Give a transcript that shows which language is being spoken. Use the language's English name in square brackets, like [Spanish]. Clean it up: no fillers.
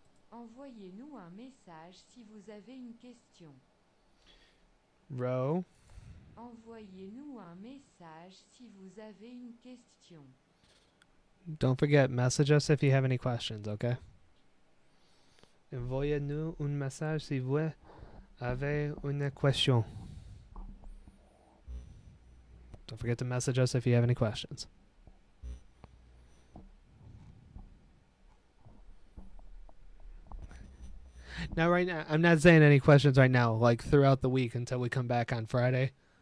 [French] Envoyez-nous un message si vous avez une question. Ro, Envoyez-nous un message si vous avez une question. [English] don't forget, message us if you have any questions, okay? [French] Envoyez-nous un message si vous avez une question. [English] Don't forget to message us if you have any questions. Now, right now, I'm not saying any questions right now, like throughout the week until we come back on Friday.